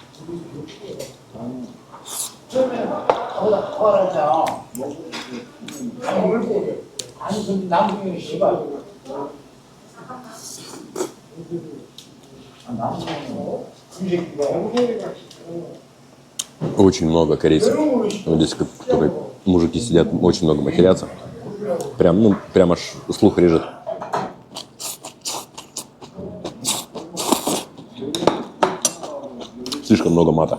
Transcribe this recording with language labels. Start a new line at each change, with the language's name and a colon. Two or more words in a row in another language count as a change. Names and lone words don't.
Korean: 처음에는 거기다 거하자 아니 근데 나중에 씨발 나중에 이 새끼가
Russian: Очень много корейцев. Вот здесь только мужики сидят, очень много матерятся. Прям аж слух режет. Слишком много мата.